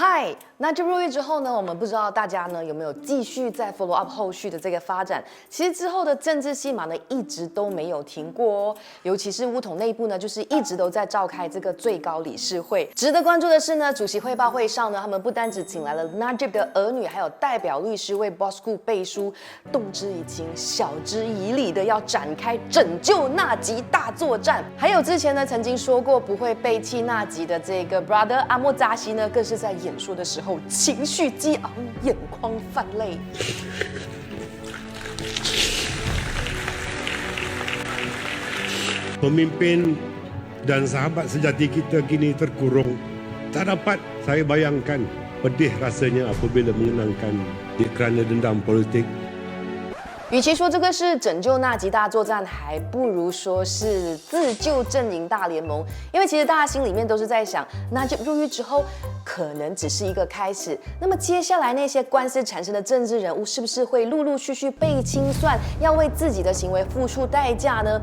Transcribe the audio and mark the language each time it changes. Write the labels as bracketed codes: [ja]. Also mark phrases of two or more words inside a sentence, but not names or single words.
[zh] 嗨，那这入狱之后呢，我们不知道大家呢有没有继续在 [en] follow up [zh] 后续的这个发展。其实之后的政治戏码呢，一直都没有停过哦。尤其是巫统内部呢，就是一直都在召开这个最高理事会。值得关注的是呢，主席汇报会上呢，他们不单只请来了 Najib 的儿女，还有代表律师为 Bosco 背书，动之以情，晓之以理的要展开拯救纳吉大作战。还有之前呢，曾经说过不会背弃纳吉的这个 Brother 阿莫扎西呢，更是在演说的时候情绪激昂，眼眶泛泪。 [ms] Pemimpin dan sahabat sejati kita kini terkurung. Tak dapat saya bayangkan pedih rasanya apabila mengenangkan kerana dendam politik. [zh] 与其说这个是拯救纳吉大作战，还不如说是自救阵营大联盟。因为其实大家心里面都是在想，纳吉入狱之后，可能只是一个开始。那么接下来那些官司缠身的政治人物，是不是会陆陆续续被清算，要为自己的行为付出代价呢？